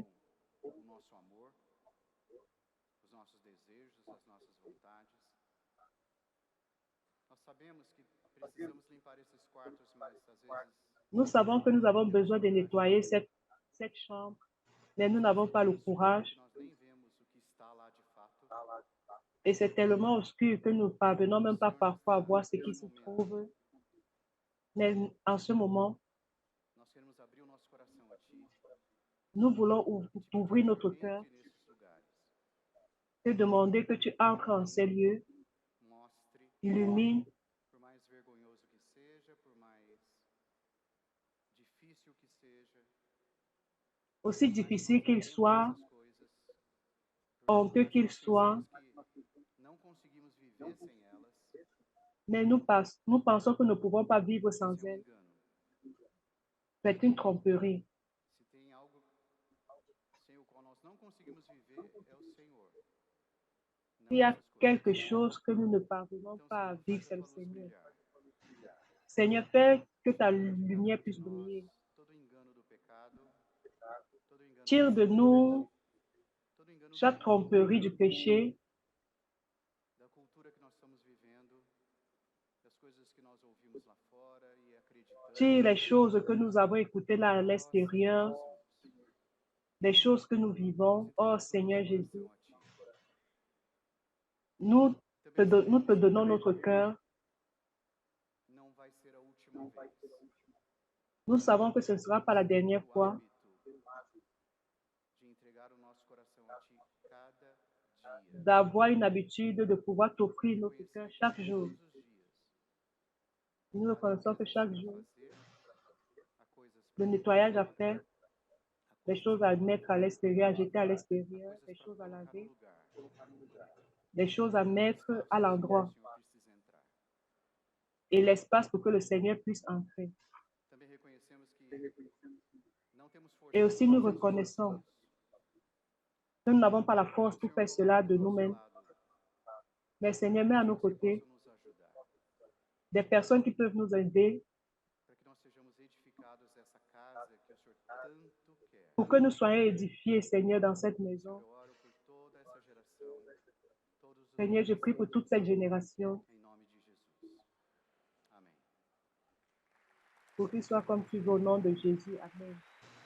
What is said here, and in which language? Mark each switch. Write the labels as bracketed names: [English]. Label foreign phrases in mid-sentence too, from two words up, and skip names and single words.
[Portuguese] roubam o nosso amor, os nossos desejos, as nossas vontades. Nós sabemos que precisamos limpar esses quartos, mas às vezes [French] Nous savons que nous avons besoin de nettoyer cette chambre, mais nous n'avons pas le [Portuguese] tão escuro [French] courage. [Portuguese] que nós nem vemos o que está lá de fato. [French] Et c'est tellement obscur que nous ne parvenons même pas [Portuguese] O Senhor [French] parfois à [Portuguese] nos dá [French] voir ce qui [Portuguese] esse [French] se [Portuguese] momento. [French] trouve. Mais en ce moment, [Portuguese] Nós queremos abrir o nosso coração a Ti. [French] nous voulons [Portuguese] Te [French] ouvrir [Portuguese] pedir, [French] notre [Portuguese] Senhor, [French] cœur, [Portuguese] entre nesses lugares. [French] te demander que tu entres en ces lieux, [Portuguese] Mostre, [French] illumine, [Portuguese] por mais vergonhoso que seja, por mais difícil que seja, [French] aussi [Portuguese] por mais que [French] difficile [Portuguese] nós [French] qu'il [Portuguese] lembremos [French] soit, [Portuguese] essas coisas, [French] honteux [Portuguese] por mais que [French] qu'il [Portuguese] nós [French] soit, [Portuguese] pensemos que não conseguimos viver sem elas, [French] mais nous pensons que nous ne pouvons pas vivre [Portuguese] esse é [French] sans [Portuguese] um [French] elles. [Portuguese] engano. [French] C'est une tromperie. [Portuguese] Se tem algo sem o qual nós não conseguimos viver, é o Senhor, não [French] Il y a [Portuguese] essas coisas. [French] quelque chose que nous ne parvenons [Portuguese] Então, [French] pas à [Portuguese] Senhor, [French] vivre, [Portuguese] faz a [French] c'est le [Portuguese] tua luz [French] Seigneur. [Portuguese] brilhar. [French] Seigneur, fais que ta lumière [Portuguese] Tira de [French] puisse [Portuguese] nós [French] briller. [Portuguese] todo engano do pecado, todo engano [French] Tire [Portuguese] da [French] de nous [Portuguese] todo engano do [French] chaque [Portuguese] mundo, [French] tromperie du péché, [Portuguese] da cultura que nós estamos vivendo, das coisas que nós ouvimos lá fora e acreditamos. [French] tire les choses que nous avons écoutées là à [Portuguese] Ó [French] l'extérieur, [Portuguese] Senhor Jesus, [French] les choses que nous vivons. [Portuguese] visita [French] Oh [Portuguese] agora o [French] Seigneur [Portuguese] nosso [French] Jésus, [Portuguese] coração a Ti. [French] nous [Portuguese] Também [French] nous te [Portuguese] sabemos [French] donnons notre cœur. [Portuguese] que não vai ser a última vez. [French] Nous savons que ce ne sera pas la [Portuguese] Nós temos [French] dernière [Portuguese] o [French] fois [Portuguese] hábito de entregar o nosso coração a Ti cada dia. [French] d'avoir une habitude de pouvoir t'offrir notre cœur [Portuguese] Reconhecer que [French] chaque jour. [Portuguese] todos os dias [French] Nous [Portuguese] há [French] reconnaissons que [Portuguese] limpezas [French] chaque [Portuguese] a [French] jour, [Portuguese] fazer, há coisas [French] le [Portuguese] para [French] nettoyage à [Portuguese] fora, [French] faire, [Portuguese] há [French] les [Portuguese] coisas [French] choses [Portuguese] para [French] à mettre à [Portuguese] colocar, [French] l'extérieur, à jeter à [Portuguese] há [French] l'extérieur, [Portuguese] coisas [French] les [Portuguese] para [French] choses à [Portuguese] colocar no [French] laver, [Portuguese] lugar. [French] les choses à [Portuguese] E um [French] mettre [Portuguese] espaço [French] à [Portuguese] que o [French] l'endroit [Portuguese] Senhor precisa entrar. [French] et l'espace pour que le Seigneur puisse entrer. [Portuguese] Também reconhecemos que não temos [French] Et [Portuguese] forças [French] aussi nous [Portuguese] suficientes [French] reconnaissons [Portuguese] sozinhos. [French] que nous n'avons pas la [Portuguese] O [French] force pour [Portuguese] Senhor [French] faire [Portuguese] coloca [French] cela [Portuguese] do [French] de [Portuguese] nosso [French] nous-mêmes. [Portuguese] lado [French] Mais Seigneur, mets à nos [Portuguese] pessoas que [French] côtés [Portuguese] possam nos ajudar, [French] des personnes qui peuvent nous aider [Portuguese] para que nós sejamos edificados essa casa que o Senhor tanto quer. [French] pour que nous soyons édifiés, Seigneur, dans cette [Portuguese] Senhor, [French] maison. [Portuguese] eu oro por toda essa geração, todos os [French] Seigneur, je [Portuguese] dias, [French] prie pour toute cette génération, [Portuguese] em nome de Jesus. Amém. [French] pour qu'il soit comme tu veux au nom de Jésus. Amen.